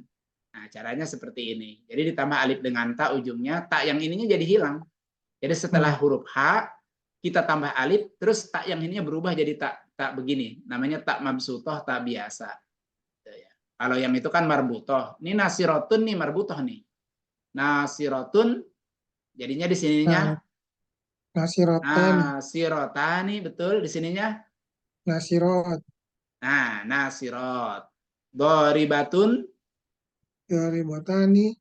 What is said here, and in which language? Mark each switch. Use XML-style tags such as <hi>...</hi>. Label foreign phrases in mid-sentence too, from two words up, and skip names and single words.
<id>Nah, caranya seperti ini. Jadi ditambah alif dengan ta ujungnya, tak yang ininya jadi hilang. Jadi setelah huruf H kita tambah alif, terus tak yang ininya berubah jadi tak begini. Namanya tak mabsutoh, tak biasa. Kalau yang itu kan marbutoh. Ini nasirotun nih marbutoh nih. Nasirotun jadinya di sininya</id> <ar>Nasirotani.</ar> <id>nasirotani, betul di sininya.</id> <ar>Nasirot.</ar> <id>Nah, nasirot. Doribatun.</id> <ar>Doribotani.</ar>